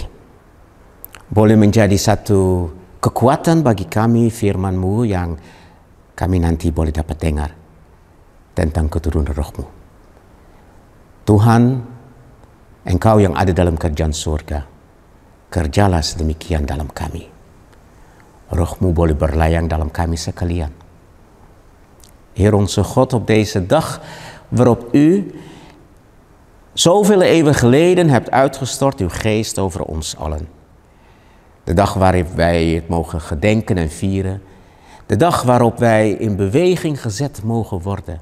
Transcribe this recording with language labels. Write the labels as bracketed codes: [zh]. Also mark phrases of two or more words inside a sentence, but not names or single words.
[id] Boleh menjadi satu kekuatan bagi kami firman-Mu yang kami nanti boleh dapat dengar tentang keturunan Roh-Mu. Tuhan, Engkau yang ada dalam kerjaan surga, kerjalah sedemikian dalam kami. Roh-Mu boleh berlayang dalam kami sekalian. [nl] Heer onze God, op deze dag waarop U zoveel eeuwen geleden hebt uitgestort uw geest over ons allen. De dag waarop wij het mogen gedenken en vieren. De dag waarop wij in beweging gezet mogen worden.